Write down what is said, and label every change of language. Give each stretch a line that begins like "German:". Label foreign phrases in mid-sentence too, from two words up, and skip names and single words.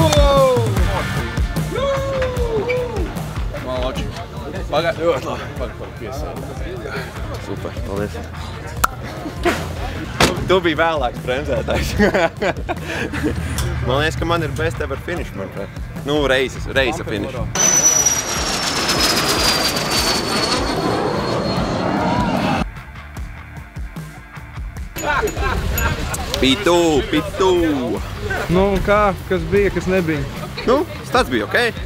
Latvian: Ļoti labi. Super, paldies. Tu biji vēlāks bremzētājs. Man liekas, ka man ir
English: best ever finish,
Latvian: manuprāt. Nu, reisa finish. Pitu! Nu, kā? Kas bija, kas nebija? Nu, stats bija ok.